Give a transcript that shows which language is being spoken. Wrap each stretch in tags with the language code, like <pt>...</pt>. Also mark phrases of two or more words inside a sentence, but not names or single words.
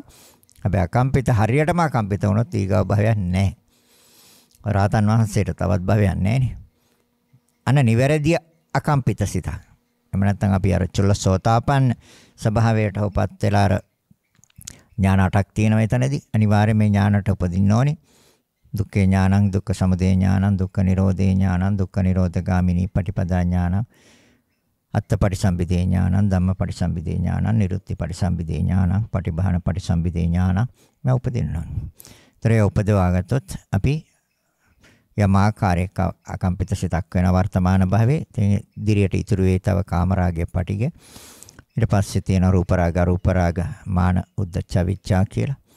<si>හැබැයි අකම්පිත හරියටම අකම්පිත වුණොත් ඊගා භවයක් නැහැ. රාතන් වහන්සේට තවත් භවයක් නැහැ නේ. අන්න නිවැරදි අකම්පිත සිතක්. එහෙම නැත්නම් අපි අර චුල්ලසෝතාපන්න ස්වභාවයට උපත් වෙලා අර ඥාන 8ක් තියෙනවා එතනදී. අනිවාර්යයෙන් මේ ඥානට උපදින්න ඕනේ.</si> <pi>දුක්ඛේ ඥානං, දුක්ඛ සමුදය ඥානං, දුක්ඛ නිරෝධේ ඥානං, දුක්ඛ නිරෝධගාමිනී පටිපදා ඥානං, අත්ථ පටිසම්භිදේ ඥානං, ධම්ම පටිසම්භිදේ ඥානං, නිරුත්ති පටිසම්භිදේ ඥානං, පටිභාන පටිසම්භිදේ ඥානං</pi> <si>මේ උපදිනවා. ත්‍රය උපදවාගත්තොත් අපි යමාකාරයක අකම්පිත සිතක් වෙන වර්තමාන භවයේ ඉදිරියට ඉතුරු වේ තව කාමරාගයේ පටිග. ඊට පස්සේ තියෙන රූප රාග, අරූප රාග, මාන, උද්ධච්ච, විච්ඡා කියලා.</si>